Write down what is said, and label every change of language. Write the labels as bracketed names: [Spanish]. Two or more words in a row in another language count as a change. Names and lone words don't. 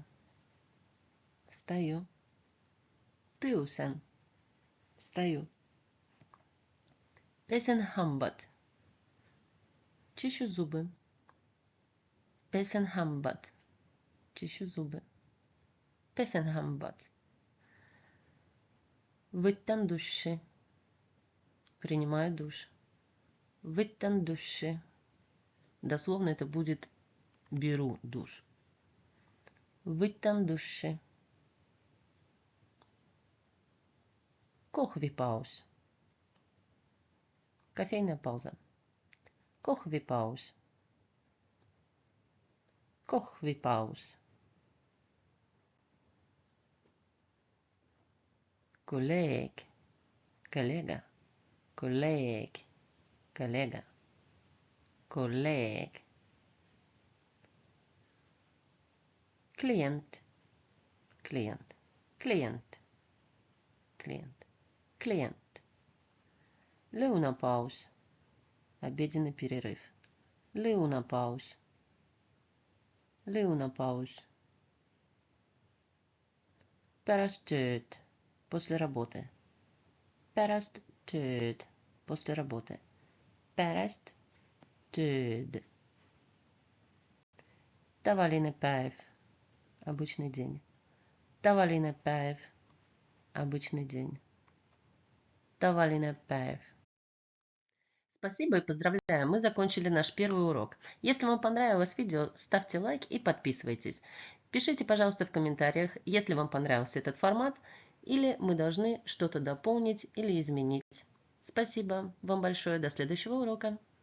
[Russian] Встаю. Tõusen. [Estonian] Встаю. Pesen hambad. [Russian] Чищу зубы. [Estonian] Pesen hambad. [Russian] Чищу зубы. [Estonian] Pesen hambad. Võtan duši. [Russian] Принимаю душ. [Estonian] Võtan duši. [Russian] Дословно это будет беру душ. [Estonian] Võtan duši. Kohvipaus. [Russian] Кофейная пауза. [Estonian] Kohvipaus. Kohvipaus. Kolleeg. Kollega. Kolleeg. Kollega. Kolleeg. Klient. Klient. Klient. Klient. Klient. Lõunapaus. [Russian] Обеденный перерыв. [Estonian] Lõunapaus. Lõunapaus. Pärast tööd. [Russian] После работы. [Estonian] Pärast tööd. [Russian] После работы. [Estonian] Pärast tööd. Tavaline päev. [Russian] Обычный день. [Estonian] Tavaline päev. [Russian] Обычный день. [Estonian] Tavaline päev. [Russian] Спасибо и поздравляю, мы закончили наш первый урок. Если вам понравилось видео, ставьте лайк и подписывайтесь. Пишите, пожалуйста, в комментариях, если вам понравился этот формат, или мы должны что-то дополнить или изменить. Спасибо вам большое, до следующего урока.